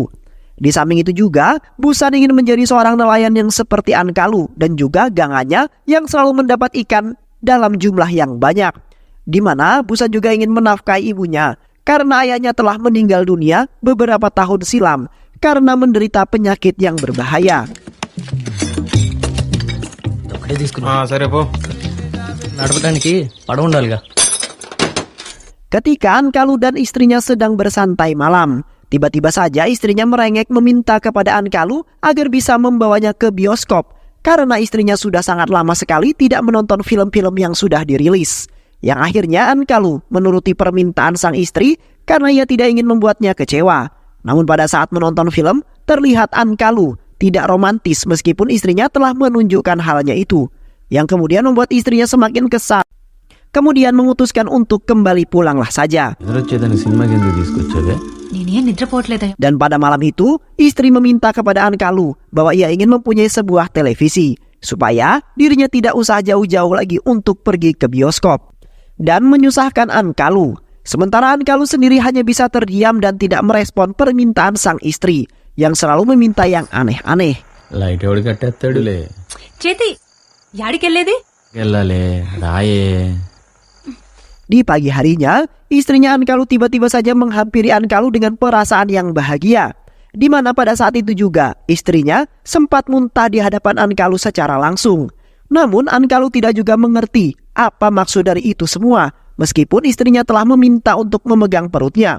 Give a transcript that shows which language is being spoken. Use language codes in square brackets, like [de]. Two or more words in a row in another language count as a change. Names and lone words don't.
[id] Di samping itu juga, Busan ingin menjadi seorang nelayan yang seperti Ankalu dan juga Ganganya yang selalu mendapat ikan dalam jumlah yang banyak. Di mana Busan juga ingin menafkahi ibunya karena ayahnya telah meninggal dunia beberapa tahun silam karena menderita penyakit yang berbahaya. [te] సరే పో నడపడానికి పడవ ఉండాలిగా. [id] Ketika Ankalu dan istrinya sedang bersantai malam, tiba-tiba saja istrinya merengek meminta kepada Ankalu agar bisa membawanya ke bioskop karena istrinya sudah sangat lama sekali tidak menonton film-film yang sudah dirilis. Yang akhirnya Ankalu menuruti permintaan sang istri karena ia tidak ingin membuatnya kecewa. Namun pada saat menonton film, terlihat Ankalu tidak romantis meskipun istrinya telah menunjukkan halnya itu, yang kemudian membuat istrinya semakin kesal. Kemudian memutuskan untuk kembali pulanglah saja. [te] నేనేం నిద్రపోవట్లేదా? [id] Dan pada malam itu, istri meminta kepada Ankalu bahwa ia ingin mempunyai sebuah televisi, supaya dirinya tidak usah jauh-jauh lagi untuk pergi ke bioskop. Dan menyusahkan Ankalu. Sementara Ankalu sendiri hanya bisa terdiam dan tidak merespon permintaan sang istri, yang selalu meminta yang aneh-aneh. [te] లైట్ ఎవడు కట్టేస్తాడులే. చేతి యాడికెళ్ళేది? వెళ్ళాలే రాయే. [id] Di pagi harinya, istrinya Ankalu tiba-tiba saja menghampiri Ankalu dengan perasaan yang bahagia. Di mana pada saat itu juga, istrinya sempat muntah di hadapan Ankalu secara langsung. Namun Ankalu tidak juga mengerti apa maksud dari itu semua, meskipun istrinya telah meminta untuk memegang perutnya.